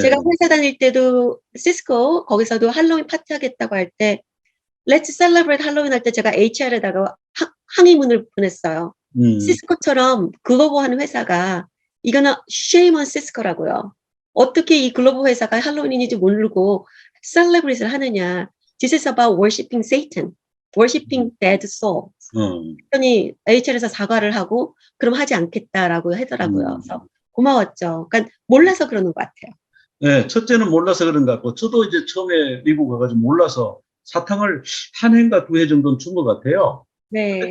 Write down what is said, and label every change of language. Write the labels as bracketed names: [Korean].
[Korean] 제가 회사 다닐 때도 시스코 거기서도 할로윈 파티 하겠다고 할 때 [English] Let's celebrate [Korean] 할로윈 할 때 제가 HR에다가 항의문을 보냈어요. 시스코처럼 글로벌한 회사가 이거는 [English] shame on [Korean] 시스코라고요. 어떻게 이 글로벌 회사가 할로윈인지 모르고 셀레브레이트를 하느냐. [English] This is about worshiping Satan, worshiping dead souls. [Korean] 그랬더니 HR에서 사과를 하고 그럼 하지 않겠다라고 하더라고요. 그래서 고마웠죠. 그러니까 몰라서 그러는 것 같아요. 네, 첫째는 몰라서 그런 것 같고 저도 이제 처음에 미국 가가지고 몰라서 사탕을 한 해인가 두 해 정도는 준 것 같아요. 네.